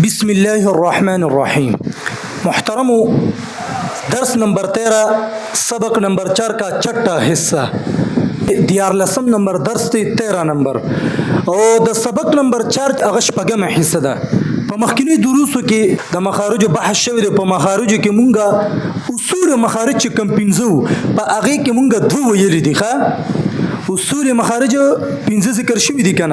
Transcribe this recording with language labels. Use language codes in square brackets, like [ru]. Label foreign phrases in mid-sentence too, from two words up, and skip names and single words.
[ar] بسم الله الرحمن الرحیم. [ps] محترمو، [ur] درس نمبر 13 سبق نمبر 4 کا چھٹا حصہ [ps] 14 نمبر درس ته 13 نمبر او د سبق نمبر 4 هغه شپږمه حصہ ده. په مخکینی دروسو کې د مخارج بحث شوی دی. په مخارج کې مونږه اصول مخارج کم پنځو په هغه کې مونږه دوه ویل دي. ښه اصول مخارج پنځه ذکر شوی دي کنه.